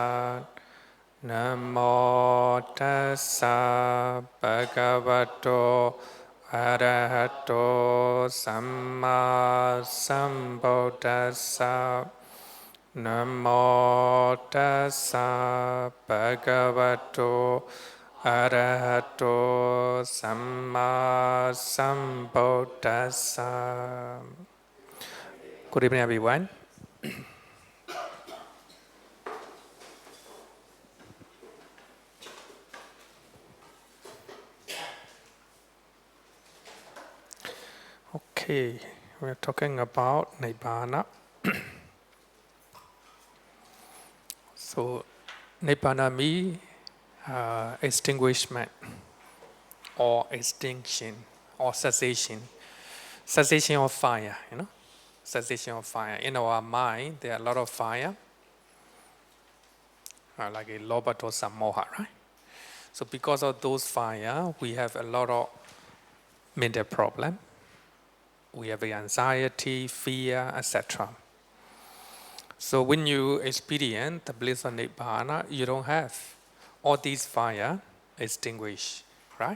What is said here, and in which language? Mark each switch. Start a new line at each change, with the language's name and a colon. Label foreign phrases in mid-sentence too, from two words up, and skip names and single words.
Pali: Namo tassa bhagavato arahato samma sambuddhassa. Namo tassa bhagavato arahato samma sambuddhassa.
English: Good evening, everyone. Okay, we're talking about Nibbana. So, Nibbana means extinguishment or extinction or cessation. Cessation of fire, cessation of fire. In our mind, there are a lot of fire, like a
Pali: lobha, dosa, moha,
English: right? So because of those fire, we have a lot of mental problem. We have anxiety, fear, etc. So when you experience the bliss of Nibbana, you don't have all these fire extinguished, right?